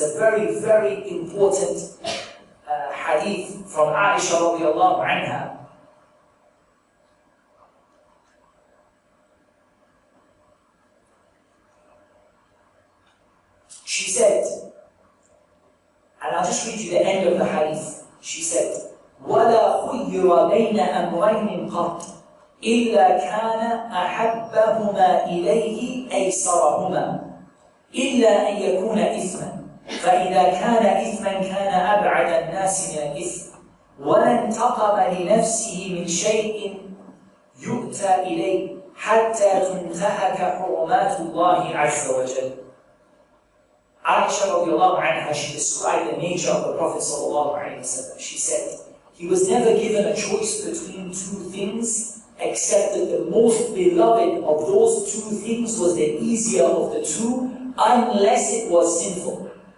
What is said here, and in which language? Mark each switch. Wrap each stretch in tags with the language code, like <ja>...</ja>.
<en>It's a very, very important hadith from Aisha radiallahu anha. She said, and I'll just read you the end of the hadith. She said,</en> <ar>وَلَا خُيِّرَ بَيْنَ أَمْرَيْنٍ قَطْ إِلَّا كَانَ أَحَبَّهُمَا إِلَيْهِ أَيْسَرَهُمَا إِلَّا أَنْ يَكُونَ إِثْمًا فإذا كان إثما كان أبعد الناس من الإثم ولا انتقم لنفسه من شيء يؤتى إليه حتى تنتهك حرمات الله عز وجل.</ar> <en>Aisha radiallahu anha, she described the nature of the Prophet sallallahu alaihi wasallam. She said, he was never given a choice between two things except that the most beloved of those two things was the easier of the two, unless it was sinful.</en>